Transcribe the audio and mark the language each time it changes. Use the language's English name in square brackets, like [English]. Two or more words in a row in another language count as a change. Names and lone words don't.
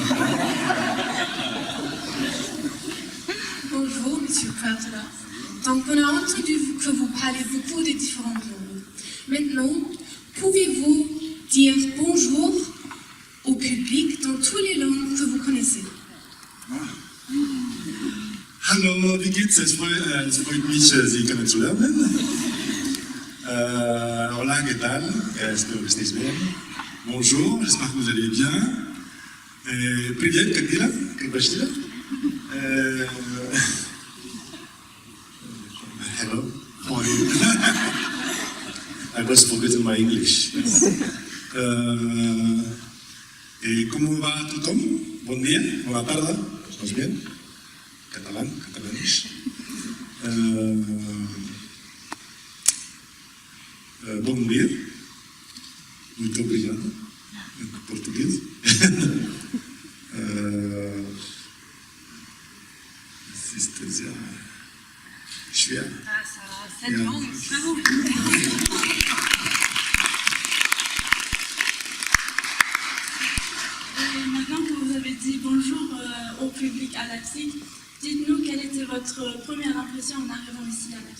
[French] Bonjour, Monsieur Cartela. Donc, on a entendu que vous parlez beaucoup de différentes langues. Maintenant, pouvez-vous dire bonjour au public dans toutes les langues que vous connaissez? [German] Hallo, wie geht's? Es freut mich, Sie kennenzulernen. [Spanish] Hola, ¿qué tal? Espero que estéis bien. [French] Bonjour, j'espère que vous allez bien. [Russian] Привет, как дела? Как ваши дела? [English] Hello, how are you? I was forgetting my English. [Spanish] ¿Y cómo va todo? Buen día, buena tarde, ¿estás bien? Catalán, [Portuguese] catalanish. Bom dia. Muito obrigado. Em português. [German] C'est sehr schwer. [French] Ça va, 7 ans, bravo. Et maintenant que vous avez dit bonjour au public à Leipzig, dites-nous quelle était votre première impression en arrivant ici à Leipzig.